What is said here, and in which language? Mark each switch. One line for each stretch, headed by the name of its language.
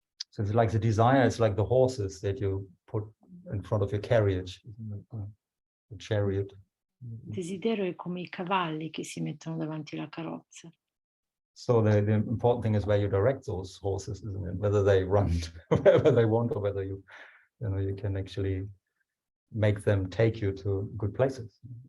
English: So it's like the desire, it's like the horses that you put in front of your carriage, the chariot.
Italian: Il desiderio è come i cavalli che si mettono davanti alla carrozza.
English: So the important thing is where you direct those horses, isn't it? Whether they run wherever they want or whether you can actually make them take you to good places.